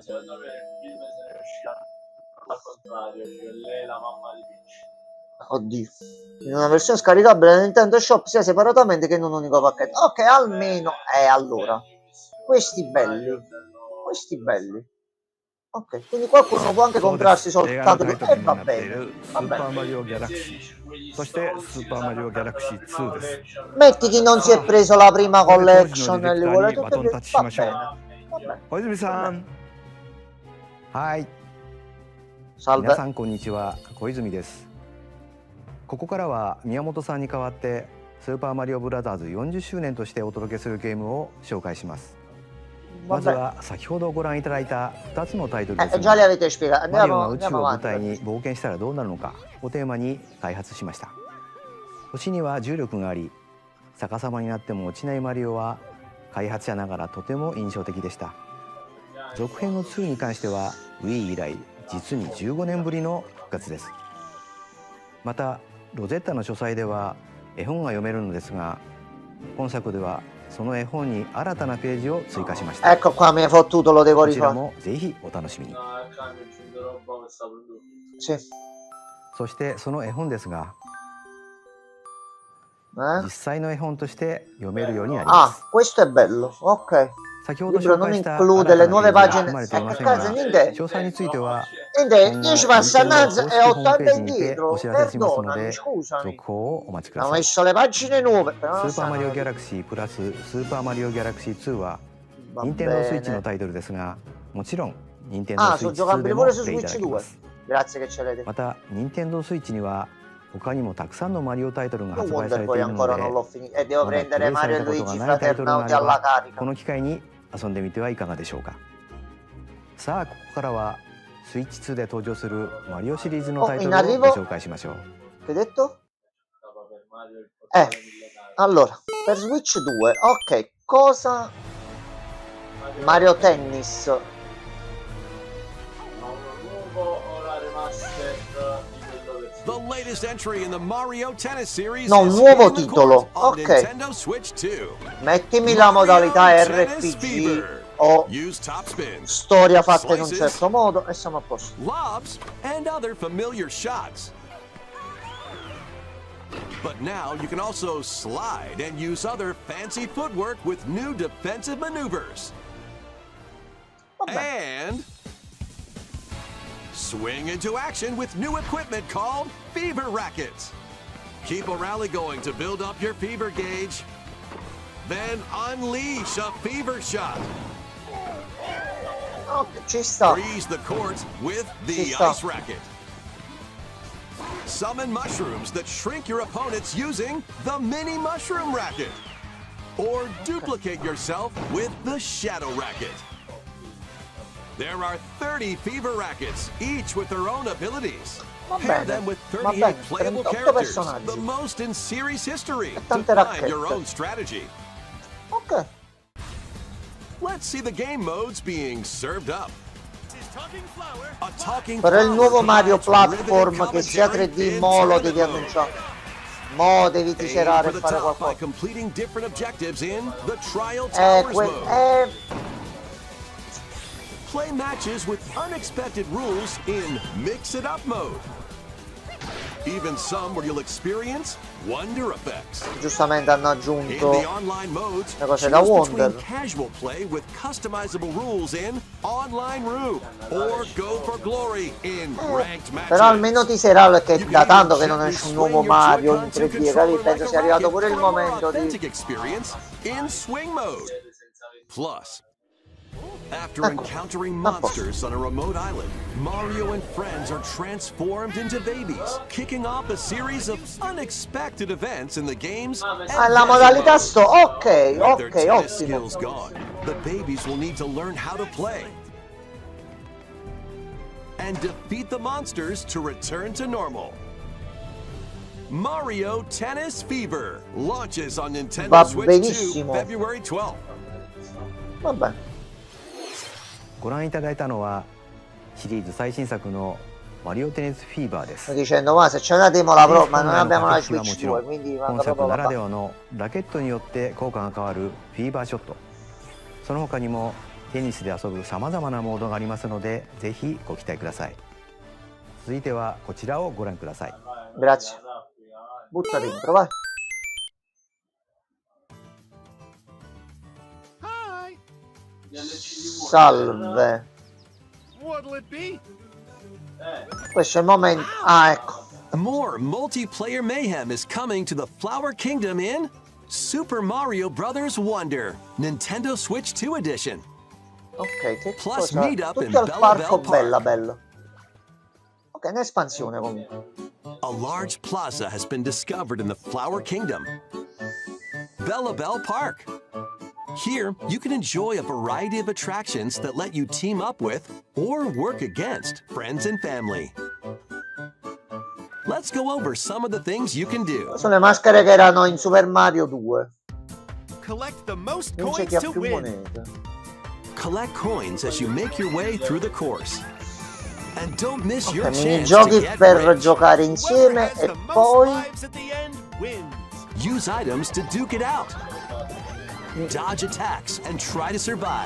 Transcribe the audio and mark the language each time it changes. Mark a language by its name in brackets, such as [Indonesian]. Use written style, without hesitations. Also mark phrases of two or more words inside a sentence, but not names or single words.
[Italian] Secondo me il film se ne uscirà al contrario, cioè lei è la mamma di Peach. Oddio. In una versione scaricabile da Nintendo Shop sia separatamente che in un unico pacchetto. Ok, almeno allora. Questi belli. Ok, quindi qualcuno può anche comprarsi soltanto e va bene. [Japanese] スーパーマリオギャラクシー、そしてスーパーマリオギャラクシー2です。 [Italian] Metti chi non si è preso la prima collection e li vuole tutti e due. Va bene. Va bene. [Japanese] 小泉さん。はい。 [Italian] Salve. [Japanese] 皆さんこんにちは、小泉です。ここからは宮本さんに代わってスーパーマリオブラザーズ40周年としてお届けするゲームを紹介します。まずは先ほどご覧いただいた2つのタイトルです [Italian] Già li [Japanese] が、 [Italian] avete spiegato. [Japanese] マリオが [Italian] Andiamo, [Japanese] 宇宙 [Italian] andiamo [Japanese] を舞台 [Italian] avanti. [Japanese] に冒険したらどうなるのかをテーマに開発しました。星には重力があり、逆さまになっても落ちないマリオは開発者ながらとても印象的でした。続編の2に関しては Wii 以来実に15年ぶりの復活です。またロゼッタの書斎では絵本が読めるのですが、今作ではその絵本に新たなページを追加しました。 [Italian] Ecco qua, mi hai fottuto, lo devo [Japanese] こちら [Italian] rifare. [Japanese] もぜひお楽しみに。 [Italian] No, cambio, aggiungerò questa produzione. Sì. [Japanese] そしてその絵本ですが、 [Italian] Eh? [Japanese] 実際の絵本として読めるようになりま [Italian] Ah, [Japanese] す。 [Italian] questo è bello. Ok. [Japanese] 先ほ [Italian] Il [Japanese] ど [Italian] libro [Japanese] 紹 [Italian] non [Japanese] 介した新 [Italian] include [Japanese] た [Italian] le [Japanese] な [Italian] nuove [Japanese] ページ [Italian] pagine. [Japanese] は含まれていません [Italian] Che [Japanese] が、 [Italian] cazzo, niente. [Japanese] 詳細については [Italian] Niente, 10 passa innanzi e [Japanese] ホームペ [Italian] 80 [Japanese] ージにて [Italian] indietro. [Japanese] お知らせしますの [Italian] Perdonami, [Japanese] で、 [Italian] scusami. [Japanese] 続報をお待ちくだ [Italian] Ho [Japanese] さい。 [Italian] messo le pagine nuove. [Japanese] ス [Italian] Però [Japanese] ー [Italian] non [Japanese] パーマリオ [Italian] stanno. [Japanese] ギャラクシープラススーパーマリオギャラクシー2は [Italian] Va [Japanese] 任天堂スイッチの [Italian] bene. [Japanese] タイトルですが、もちろん任天堂 [Italian] Ah, [Japanese] スイ [Italian] sono [Japanese] ッチ2で [Italian] giocabili [Japanese] も [Italian] pure [Japanese] プ [Italian] su [Japanese] レイいた [Italian] Switch [Japanese] だけ [Italian] 2. [Japanese] ます。 [Italian] Grazie che ce l'hai detto. [Japanese] また任天堂スイッチには他にもたくさんのマリオタイトルが [Italian] Io [Japanese] 発売さ [Italian] Wonder [Japanese] れて [Italian] Boy [Japanese] いるの [Italian] ancora [Japanese] で、 [Italian] non l'ho finito. E devo [Japanese] まだプ [Italian] prendere [Japanese] レイさ [Italian] Mario [Japanese] れ [Italian] e [Japanese] たことが [Italian] Luigi [Japanese] ないタイトルがあ [Italian] Fraternauti [Japanese] れ [Italian] alla [Japanese] ば、 [Italian] carica. [Japanese] この機会に遊んでみてはいかがでしょうか。さあここからはスイッチ2で登場するマリオシリーズのタイトルをご紹介しましょう。 [Italian] Che hai detto? Stava per Mario il portale millenare. Allora, per Switch 2, ok, cosa? Mario Tennis. Ma uno nuovo o la remaster di quello del [English] The latest entry in the Mario Tennis series [Italian] No, [English] is [Italian] nuovo [English] hitting the [Italian] titolo. [English] court on [Italian] Ok. [English] Nintendo Switch 2. [Italian] Mettimi la modalità [English] Mario Tennis [Italian] RPG [English] Fever. [Italian] o [English] Use top spins, [Italian] storia fatta in un [English] Slices. [Italian] certo modo e siamo a posto. [English] lobs, and other familiar shots. But now you can also slide and use other fancy footwork with new defensive maneuvers. [Italian] Vabbè. [English] And swing into action with new equipment called Fever Rackets. Keep a rally going to build up your fever gauge. Then unleash a fever shot. [Italian] Ok, ci sta. [English] Freeze the court with the [Italian] Ci sta. [English] ice racket. Summon mushrooms that shrink your opponents using the mini mushroom racket. Or duplicate yourself with the shadow racket. There are 30 fever rackets, each with their own abilities. [Italian] Va [English] Pair [Italian] bene, [English] them with [Italian] va [English] 38 [Italian] bene, [English] playable [Italian] 38 [English] characters, [Italian] personaggi. [English] the most in series history, to [Italian] tante [English] find your [Italian] racchette. [English] own strategy. [Italian] Ok. [English] Let's see the game modes being served up. A talking [Italian] Però il [English] flower [Italian] nuovo Mario [English] provides riveting [Italian] Platform che sia [English] commentary [Italian] 3D [English] in [Italian] mo lo [English] tournament [Italian] devi [English] mode. [Italian] annunciare. Mo devi [English] Aim [Italian] tiserare [English] for [Italian] e [English] the [Italian] fare [English] top by [Italian] qualcosa. [English] completing different objectives in the Trial Towers mode. Play matches with unexpected rules in Mix It Up mode. Even some where you'll experience wonder effects. [Italian] Giustamente hanno [English] In [Italian] aggiunto [English] the online modes, [Italian] le cose [English] choose [Italian] da [English] between [Italian] Wonder. [English] casual play with customizable rules in Online Room or Go for Glory in Ranked Matches. [Italian] Però almeno tiserà, perché [English] You [Italian] da [English] can [Italian] tanto che [English] even [Italian] non [English] gently [Italian] esce un [English] swing [Italian] nuovo [English] your [Italian] Mario in [English] Joy-Con to [Italian] 3D, [English] controller [Italian] capito? [English] like [Italian] Penso [English] a [Italian] sia arrivato [English] rocket [Italian] pure il [English] for a more [Italian] momento di... [English] authentic experience in Swing mode. Plus, after [Italian] Ecco, [English] encountering [Italian] a posto. [English] monsters on a remote island, Mario and friends are transformed into babies, kicking off a series of unexpected events in the game's [Italian] Ah, la modalità sto... Ok, [English] With their [Italian] ok, [English] tennis [Italian] ottimo. [English] skills gone, the babies will need to learn how to play and defeat the monsters to return to normal. Mario Tennis Fever launches on Nintendo [Italian] Va [English] Switch 2 [Italian] benissimo. [English] February 12th. [Italian] Vabbè. [Japanese] ご覧いただいたのはシリーズ最新作のマリオテニスフィーバーです [Italian] Sto dicendo, ma se c'è una demo la pro, ma non [Japanese] 本来の [Italian] abbiamo la [Japanese] 駆け引きはも [Italian] Switch [Japanese] ちろ [Italian] 2, [Japanese] ん [Italian] quindi [Japanese] 本 [Italian] manca [Japanese] 作 [Italian] proprio [Japanese] な [Italian] la [Japanese] らではのラケットによって効果が変わるフィーバーショット、その他にもテニスで遊ぶさまざまなモードがありますのでぜひご期待ください。続いてはこちらをご覧ください。 [Italian] Grazie. Butta dentro, vai. Salve. [English] What'll it be? [Italian] Questo è il momento... Ah, ecco. [English] More multiplayer mayhem is coming to the Flower Kingdom in Super Mario Bros. Wonder, Nintendo Switch 2 Edition. [Italian] Ok, che [English] Plus [Italian] cosa... [English] meet up in [Italian] Tutto al [English] Bella [Italian] parco [English] Bell [Italian] bella [English] Park. [Italian] bello. Ok, un'espansione comunque. [English] A large plaza has been discovered in the Flower Kingdom, Bella Bell Park. Here, you can enjoy a variety of attractions that let you team up with or work against friends and family. Let's go over some of the things you can do. [Italian] Sono le maschere che erano in Super Mario 2. [English] Collect the most [Italian] Non c'è [English] coins [Italian] chi ha [English] to [Italian] più [English] win. [Italian] monete. [English] Collect coins as you make your way through the course. And don't miss your [Italian] Ok, [English] chance to [Italian] minigiochi [English] get [Italian] per [English] rich. [Italian] giocare [English] Whoever [Italian] insieme [English] has [Italian] e [English] the most [Italian] poi... [English] lives at the end wins. Use items to duke it out. Dodge attacks and try to survive.